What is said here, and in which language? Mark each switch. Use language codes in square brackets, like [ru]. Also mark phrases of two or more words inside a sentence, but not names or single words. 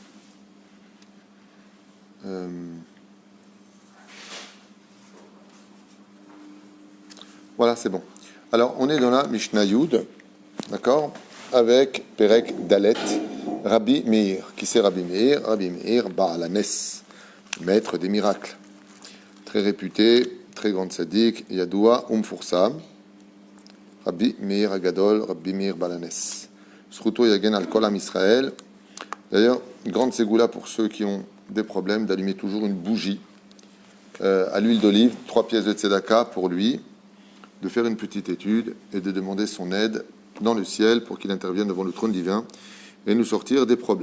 [fr] Voilà, c'est bon. Alors, on est dans la [he] משנה יוד, [fr] d'accord, avec [he] פרק דלת, [fr] Rabbi Meir. Qui c'est Rabbi Meir? Rabbi Meir Baal Hanes, maître des miracles. Très réputé, très grand tzaddik, [he] ידוע ומפורסם. [fr] Rabbi Meir Agadol, Rabbi Meir Baal Hanes. [he] זכותו יגן על כל עם ישראל. [fr] D'ailleurs, une grande ségoula pour ceux qui ont des problèmes d'allumer toujours une bougie à l'huile d'olive, 3 pièces de tzedaka pour lui, de faire une petite étude et de demander son aide dans le ciel pour qu'il intervienne devant le trône divin et nous sortir des problèmes.